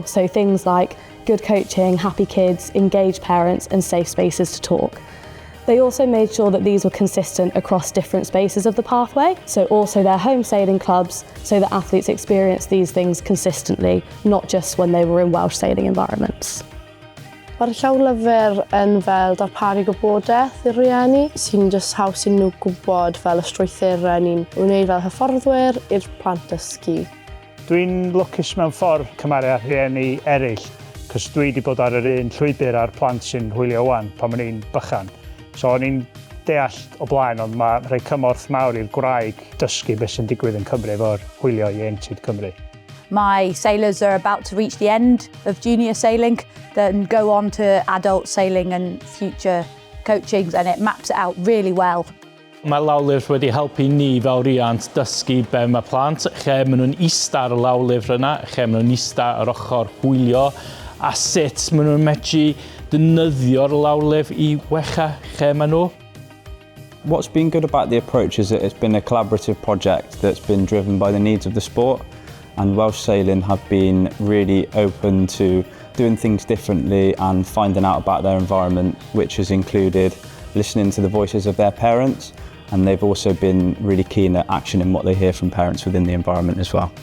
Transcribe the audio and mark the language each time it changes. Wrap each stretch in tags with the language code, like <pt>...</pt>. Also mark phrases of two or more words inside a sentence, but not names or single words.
<en>So things like good coaching, happy kids, engaged parents and safe spaces to talk. They also made sure that these were consistent across different spaces of the pathway, so also their home sailing clubs, so that athletes experience these things consistently, not just when they were in Welsh sailing environments.</en> <cy>Mae'r llawlyfr yn fel darparu gwybodaeth i'r rhieni, sy'n just haws i nhw gwybod fel y strwythurau ni'n wneud fel hyfforddwyr i'r plant dysgu. Dwi'n lwcus mewn ffordd cymaru â rhieni eraill, cos dwi wedi bod ar yr un llwybr a'r plant sy'n hwylio wan pan o'n i'n bychan. So o'n i'n deall o blaen, ond mae rhoi cymorth mawr i'r gwraig dysgu beth sy'n digwydd yn Cymru efo'r hwylio ieuenctid Cymru.</cy> <en>My sailors are about to reach the end of junior sailing, then go on to adult sailing and future coachings, and it maps it out really well.</en> <cy>Mae lawlyfr wedi helpu ni fel riant dysgu be mae plant, lle maen nhw'n ista ar y lawlyfr yna, lle maen nhw'n ista ar ochr hwylio, a sut maen nhw'n medru ddefnyddio'r lawlyfr i wella lle maen nhw.</cy> <en>What's been good about the approach is that it's been a collaborative project that's been driven by the needs of the sport, and Welsh Sailing have been really open to doing things differently and finding out about their environment, which has included listening to the voices of their parents, and they've also been really keen at actioning what they hear from parents within the environment as well.</en>